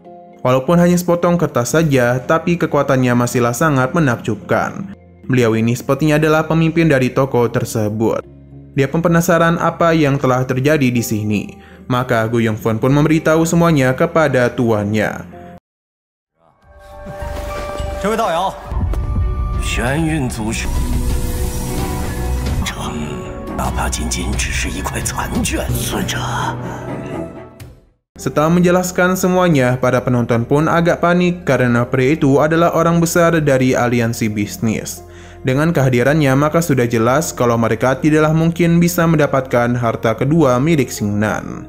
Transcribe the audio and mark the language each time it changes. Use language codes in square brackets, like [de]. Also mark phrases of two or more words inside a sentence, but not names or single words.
[id] Walaupun hanya sepotong kertas saja, tapi kekuatannya masihlah sangat menakjubkan. Beliau ini sepertinya adalah pemimpin dari toko tersebut. Dia pun penasaran apa yang telah terjadi di sini. Maka Go Yongfang pun memberitahu semuanya kepada tuannya. [zh] 这位道友，玄运祖师成，哪怕仅仅只是一块残卷，尊者。 [id] Setelah menjelaskan semuanya, para penonton pun agak panik karena pria itu adalah orang besar dari aliansi bisnis. Dengan kehadirannya, maka sudah jelas kalau mereka tidaklah mungkin bisa mendapatkan harta kedua milik Xingnan.